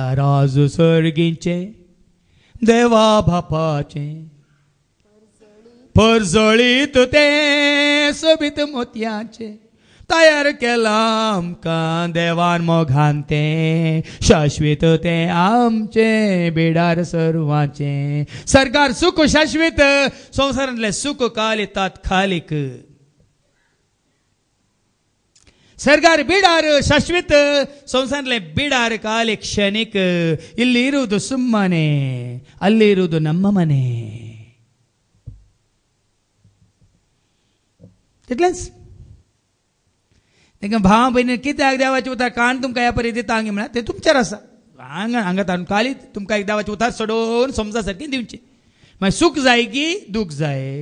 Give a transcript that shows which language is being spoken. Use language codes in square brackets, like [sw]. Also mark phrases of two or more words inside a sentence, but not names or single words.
[kok] राजू सर्गीचे देवा बापाचे परजळीत ते सोबीत मोतयाचे तयार केला आमकां देवान मोगान ते शाश्वीत ते आमचे बिडार सर्वांचे. सरकार सुख शाश्वीत, संवसारांतले सुख काल तात्कालिक. सरकार बिडार शाश्वीत, संवसारांतले बिडार काल क्षणिक. [kn] ಇಲ್ಲಿ ಇರುವುದು ಸುಮ್ಮನೆ, ಅಲ್ಲಿರುವುದು ನಮ್ಮ ಮನೆ. [kok] तितलेंच. देखून भावा भयणी कित्याक देवाचें उतार काण तुमकां ह्या परी दिता हांगा म्हळ्यार तें तुमचेर आसा. हांगा ताणून काली तुमकां एक देवाचें उतार सोडोवन समजा सारकी दिवचें. मागीर सूख जाय की दूख जाय.